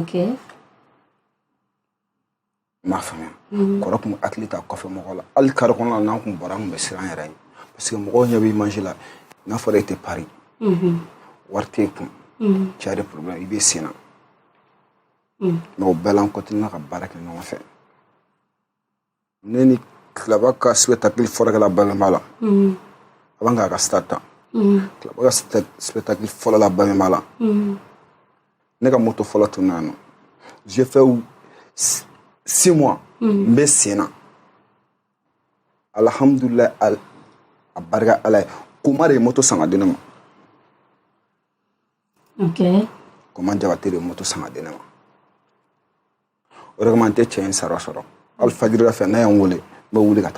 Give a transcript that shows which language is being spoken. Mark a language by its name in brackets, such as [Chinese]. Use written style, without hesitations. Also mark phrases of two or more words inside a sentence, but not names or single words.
[English] Ok. [Bambara] M'a faamuya kɔrɔ tun hakili t'a kɔfɛ mɔgɔw la hali kari kɔnɔna la n'an tun bɔra an tun bɛ siran an yɛrɛ ye [French] parce que [Bambara] mɔgɔw ɲɛ bɛ image la n'a fɔra e tɛ Paris wari t'e kun [French] tu as des problèmes [Bambara] i bɛ sen na mais o bɛɛ la an continue ka baara kɛ ɲɔgɔn fɛ ne ni kilaba ka spectacle fɔlɔkɛla Bamɛnba la a b'an k'a ka stade ta kilaba ka spectacle fɔlɔ la Bamɛnba la ne ka moto fɔlɔ tununa yan nɔ [French] j'ai fait 6 mois [Bambara] n bɛ sen na alhamdulilayi a barika Ala ye Koma de ye moto san ka di ne ma. [English] Ok. [Bambara] Koma Jabate de ye moto san ka di ne ma o de kama n tɛ cɛ in sara sɔrɔ hali fajiri fɛ n'a ye n wele n bɛ wuli ka taa.